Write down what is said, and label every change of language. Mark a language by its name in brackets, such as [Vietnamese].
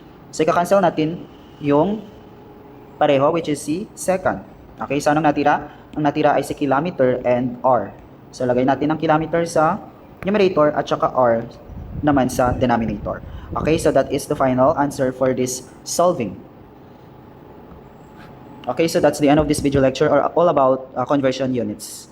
[Filipino] So, ika-cancel natin yung pareho, which is si second. Okay, so anong natira? Ang natira ay si kilometer and R. So, lagay natin ang kilometer sa numerator at saka R naman sa denominator. [English] Okay, so that is the final answer for this solving. Okay, so that's the end of this video lecture all about conversion units.